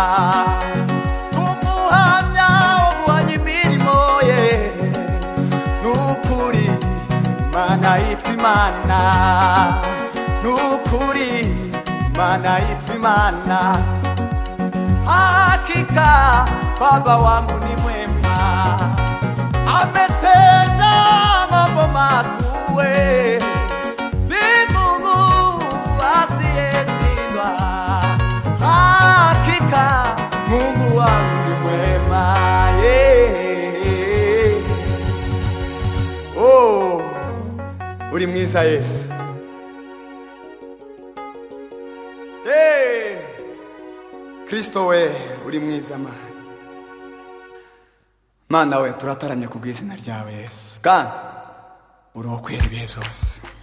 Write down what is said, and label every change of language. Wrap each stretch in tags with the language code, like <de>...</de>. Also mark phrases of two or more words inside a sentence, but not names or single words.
<rw>umuhamya wo guhamya imirimo ye, nukuri Imana yitwa Imana, nukuri Imana yitwa Imana.</rw> <sw>Hakika Baba wangu ni mwema, ametenda mambo makuu, ni Mungu asiyeshindwa. Hakika Mungu wangu ni mwema,</sw> <rw>oh, uri mwiza Yesu. Kristo we uri mwiza Mana we, turataramye ku bw'izina ryawe Yesu, kandi uriho kwera ibihe byose.</rw>